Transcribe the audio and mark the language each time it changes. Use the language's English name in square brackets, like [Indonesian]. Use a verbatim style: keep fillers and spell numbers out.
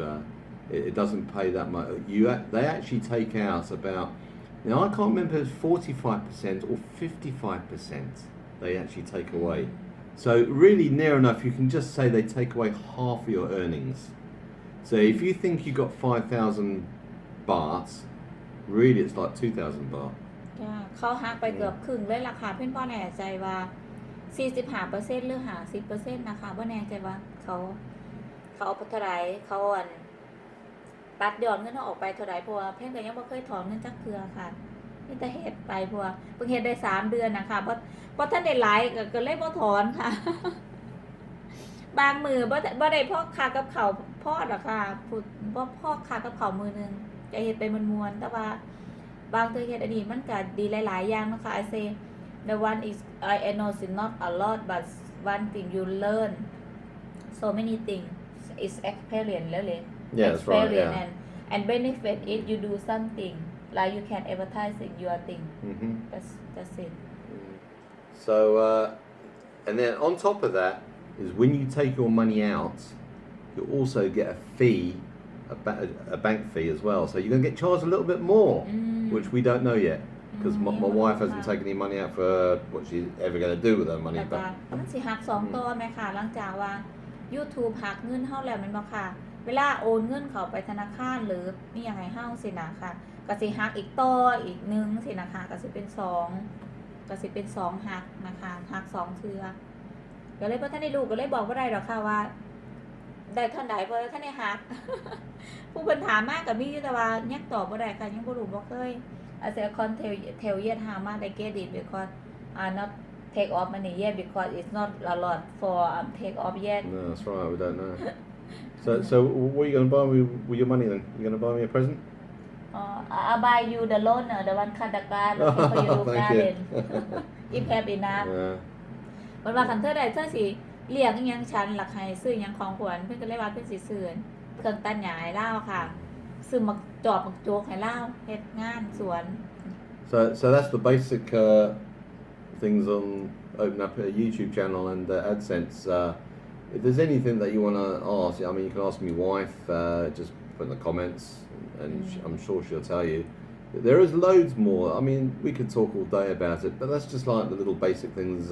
[English] Uh, it, it doesn't pay that much. You they actually take out about now I can't remember if it's forty-five percent or fifty-five percent. They actually take away. So really near enough, you can just say they take away half of your earnings. So if you think you got five thousand bahts, really it's like two thousand baht. [Northeastern Thai] จ้าเขาหักไปเกือบครึ่งเลยล่ะค่ะเพิ่นบ่แน่ใจว่า สี่สิบห้าเปอร์เซ็นต์ หรือ ห้าสิบเปอร์เซ็นต์ นะคะบ่แน่ใจว่าเขาเขาเอาไปเท่าไหร่เขาอันตัดยอดเงินออกไปเท่าไหร่เพราะว่าเพิ่นก็ยังบ่เคยถอนเงินจักเทื่อค่ะนี่แต่เฮ็ดไปเพราะว่าเพิ่งเฮ็ดได้สามเดือนนะคะบ่บ่ทันได้หลายก็ก็เลยบ่ถอนค่ะ บางมื้อบ่บ่ได้พอค่ากับข้าวพอดอกค่ะพูดบ่พอค่ากับข้าวมื้อนึงจะเฮ็ดไปม่วนๆแต่ว่าบางเทื่อเฮ็ดอันนี้มันก็ดีหลายๆอย่างนะคะ [English] I say the one is I know it's not a lot but one thing you learn so many things is experience [Northeastern Thai] แล้วเลย [English] Yeah that's right yeah and, and benefit if you do something like you can advertise in your thing mm-hmm. that's that's it so uh and then on top of that is when you take your money out you also get a fee a, ba- a bank fee as well so you're going to get charged a little bit more mm. which we don't know yet because mm, my, my wife hasn't taken any money out for what she's ever going to do with her money [Northeastern Thai] แต่ว่ามันสิหักสองตัวมั้ยค่ะหลังจากว่า YouTube หักเงินเฮาแล้วแม่นบ่ค่ะเวลาโอนเงินเข้าไปธนาคารหรือมีหยังให้เฮาสินะค่ะก็สิหักอีกต่ออีกหนึ่งสินะคะก็สิเป็นสองก็สิเป็นสองหักนะคะหักสองเทื่อก็เลยบ่ทันได้รู้ก็เลยบอกบ่ได้ดอกค่ะว่าได้เท่าใดบ่ทันได้หัก ผู้เพิ่นถามมาก็มีอยู่แต่ว่ายังตอบบ่ได้ค่ะยังบ่รู้บ่เคย [English] I say I can't tell tell yet how much I get it because I not take off money yet because it's not a lot for um, take off yet. No, that's right. We don't know. So, so what are you going to buy me with your money then? You going to buy me a present? Uh, I'll buy you the loaner, the one cut the garden, okay, for your Thank garden. you. If have enough. Yeah. [Northeastern Thai] มันว่าคันเธอได้เธอสิเลี้ยงอิหยังฉันหลักให้ซื้ออิหยังของขวัญเพิ่นก็เลยว่าเพิ่นสิซื้อเครื่องตัดหญ้าให้เล่าค่ะซื้อมักจอบมักโจกให้เล่าเฮ็ดงานสวน [English] So, so that's the basic uh, things on opening up a YouTube channel and uh, AdSense. Uh, if there's anything that you want to ask, I mean, you can ask me wife. Uh, just put in the comments, and sh- I'm sure she'll tell you. There is loads more. I mean, we could talk all day about it, but that's just like the little basic things.